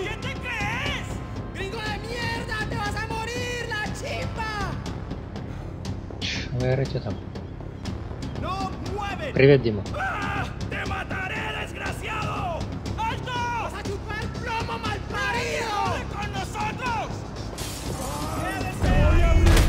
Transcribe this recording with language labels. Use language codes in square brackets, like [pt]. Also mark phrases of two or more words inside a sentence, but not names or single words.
[es] ¿Quién te crees? ¡Gringo de mierda! ¡Te vas a morir, la chimba! [ru] Вырыйте там. [es] ¡No mueven! [ru] Привет, Дима. [es] ¡Ah! ¡Te mataré, desgraciado! ¡Alto! ¡Vas a chupar plomo, malparido! ¡Con nosotros! ¡Quédese ahí!